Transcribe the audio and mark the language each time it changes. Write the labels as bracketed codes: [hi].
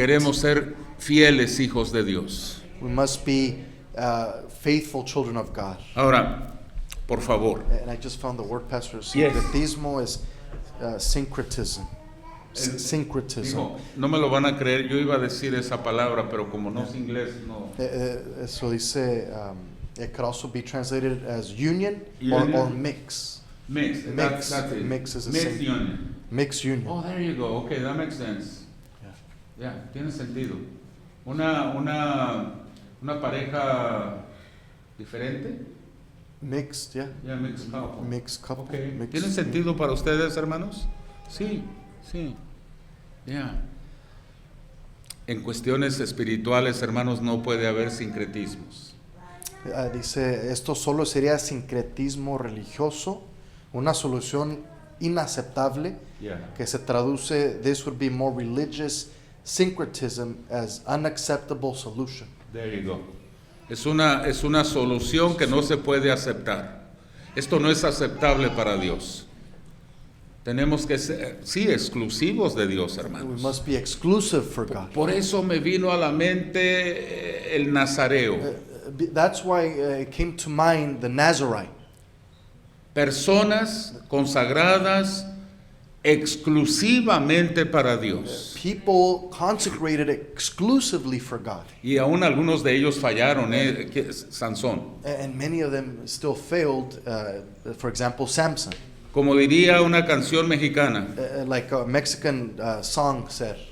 [es] queremos ser fieles hijos de Dios. [en] We must be faithful children of God. [es] Ahora, por favor, [en] And I just found the word, Pastor. Yes. Syncretismo is syncretism. Syncretism. [es] hijo, no me lo van a creer, yo iba a decir esa palabra, pero como no es inglés, no. [en] So dice, it could also be translated as union or Union. mix. Mix, Mix. that's it. Mix is the Mixed same. union. Mix union. Oh, there you go. Okay, that makes sense. [es] Ya, tiene sentido. Una pareja diferente. [en] Mixed, yeah. Ya, mixed couple. Mixed couple. Okay. Mixed [es] ¿Tiene sentido para ustedes, hermanos? Sí, sí. Ya. En cuestiones espirituales, hermanos, no puede haber sincretismos. Dice, esto solo sería sincretismo religioso, una solución inaceptable Ya. que se traduce, [en] this would be more religious syncretism as unacceptable solution. There you go. [es] Es una solución que no se puede aceptar. Esto no es aceptable para Dios. Tenemos que ser, sí, exclusivos de Dios, [en] We [es] hermanos. [en] must be exclusive for God. [es] Por eso me vino a la mente el nazareo. [en] That's why it came to mind the Nazarite. [es] Personas consagradas exclusivamente para Dios. [en] People consecrated exclusively for God. [es] Y aún algunos de ellos fallaron, Sansón. [en] And many of them still failed. For example, Samson. [es] Como diría una canción mexicana. [en] Like a Mexican song said.